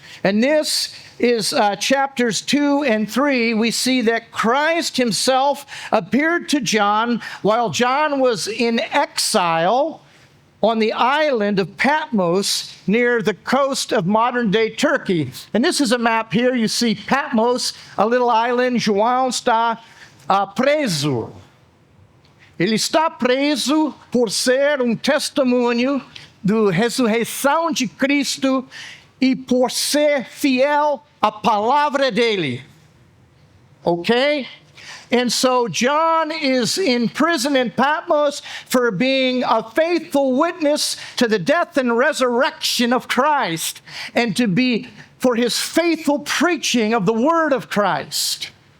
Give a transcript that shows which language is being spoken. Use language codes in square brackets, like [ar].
[en] And this is chapters 2 and 3. We see that Christ himself appeared to John while John was in exile on the island of Patmos near the coast of modern-day Turkey. And this is a map here. You see Patmos, a little island. [pt] João está preso. Ele está preso por ser testemunho da ressurreição de Cristo e por ser fiel à palavra dele. [en] Okay? And so John is in prison in Patmos for being a faithful witness to the death and resurrection of Christ, and for his faithful preaching of the word of Christ.